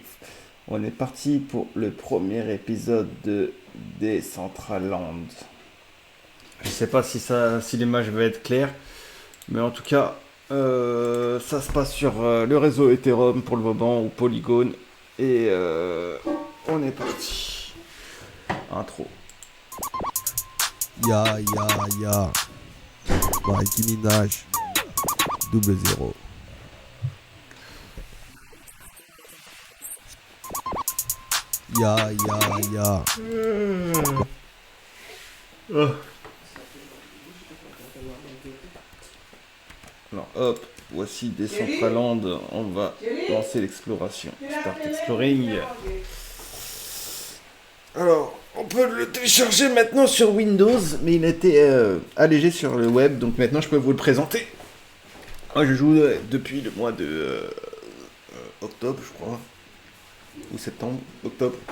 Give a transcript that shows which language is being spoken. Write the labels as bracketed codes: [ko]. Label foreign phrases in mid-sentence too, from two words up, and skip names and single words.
[fr] On est parti pour le premier épisode de Decentraland. Je sais pas si l'image va être claire, mais en tout cas, ça se passe sur le réseau Ethereum pour le moment ou Polygon et on est parti. Intro. Ya, ya, ya. Mikey Minaj. Double zéro. Ya, ya, ya. Alors hop, voici Decentraland, on va lancer l'exploration. [en] Start exploring. [fr] Alors, on peut le télécharger maintenant sur Windows, mais il a été allégé sur le web, donc maintenant je peux vous le présenter. Moi je joue depuis le mois de octobre, je crois, ou septembre, octobre.